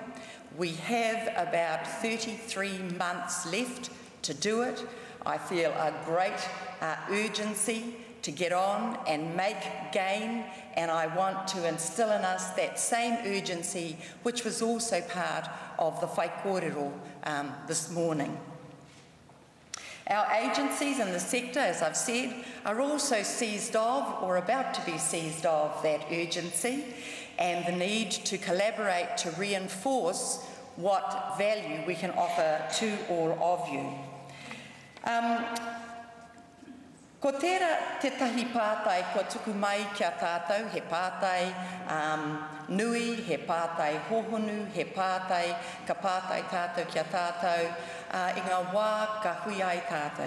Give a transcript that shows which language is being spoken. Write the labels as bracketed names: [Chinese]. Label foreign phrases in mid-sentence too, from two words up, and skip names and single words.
[English] We have about 33 months left to do it. I feel a great urgency to get on and make gain, and I want to instil in us that same urgency which was also part of the [Māori] whai kōrero [English] this morning. Our agencies in the sector, as I've said, are also seized of or about to be seized of that urgency and the need to collaborate to reinforce what value we can offer to all of you. [Māori] Ko tērā te tahi pātai ko tuku mai kia tātou, he pātai nui, he pātai hohonu, he pātai, ka pātai tātou kia tātou, i ngā wā ka hui ai tātou.